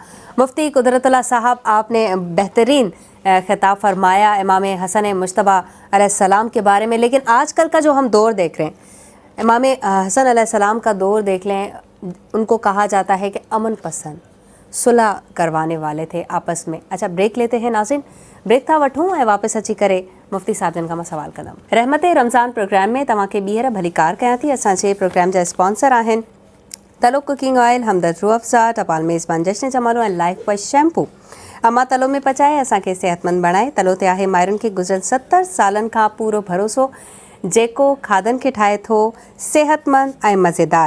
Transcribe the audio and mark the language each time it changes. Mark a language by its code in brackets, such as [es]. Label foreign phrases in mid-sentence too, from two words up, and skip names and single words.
[ur] مفتی قدرت اللہ صاحب، آپ نے بہترین خطاب فرمایا امام حسن مجتبیٰ علیہ السلام کے بارے میں. لیکن آج کل کا جو ہم دور دیکھ رہے ہیں، امام حسن علیہ السلام کا دور دیکھ لیں، ان کو کہا جاتا ہے کہ امن پسند، صلح کروانے والے تھے آپس میں. اچھا بریک لیتے ہیں ناظرین. [sd] بریک تھا وٹھوں ऐं वापसि अची करे मुफ़्ती साहिब जन खां मां सवाल कंदमि. रहमत रमज़ान प्रोग्राम में तव्हांखे ॿीहर भली कार कयां थी. असांजे प्रोग्राम जा स्पॉन्सर आहिनि तलो [en] cooking oil, [sd] हमदर्द रूह अफ़ज़ा, टपाल मेज़बान जश्न जमालो ऐं लाइफ बॉय शैम्पू. अमा तलो में पचाए असांखे सेहतमंद बणाए. तलो ते आहे मायरुनि खे गुज़िरियल 70 सालनि खां पूरो भरोसो, जेको खाधनि खे ठाहे थो सेहतमंद ऐं मज़ेदार.